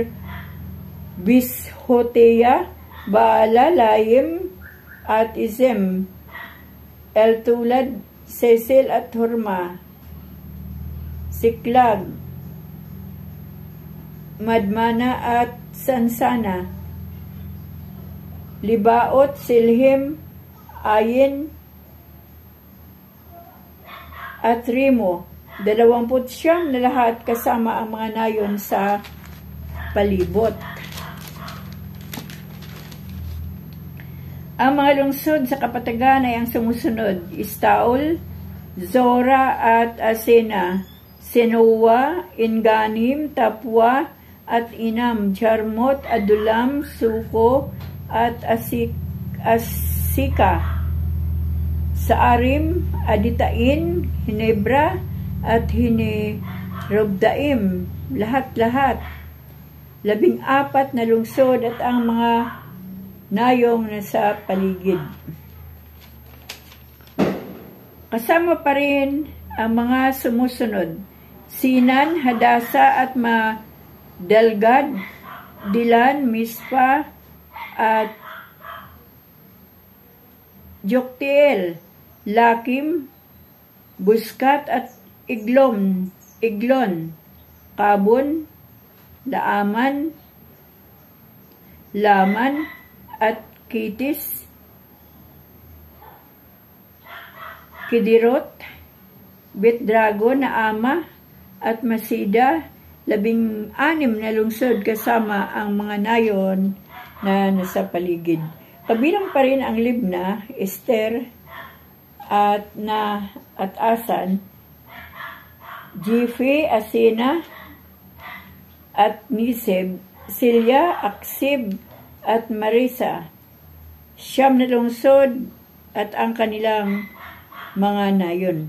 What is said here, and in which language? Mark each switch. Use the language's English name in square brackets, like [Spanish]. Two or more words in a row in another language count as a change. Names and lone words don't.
[Filipino] Bishotea, Baala, Layim at Izem, Eltulad, Sesil at Horma, Siklag, Madmana at Sansana, Libaot, Silhim, Ayin at Rimo, 29 na lahat kasama ang mga nayon sa palibot. Ang mga lungsod sa kapatagan ay ang sumusunod: Istaol, Zora at Asena, Senoa, Inganim, Tapwa at Inam, Jarmot, Adulam, Suko at Asika, Saarim, Aditain, Hinebra at Hinerobdaim, lahat-lahat. 14 na lungsod at ang mga nayong nasa paligid. Kasama pa rin ang mga sumusunod: Sinan, Hadasa at Dalgad, Dilan, Mispa at Joktiel, Lakim, Buskat at Iglon, Kabon, Laaman, Laman at Kitis, Kidirot, Bitdrago, Naama at Masida, 16 na lungsod kasama ang mga nayon na nasa paligid. Kabilang pa rin ang Libna, Ester at Asan, Jifi, Asina at Niseb, Silya, Aksib at Marisa, 9 na lungsod at ang kanilang mga nayon.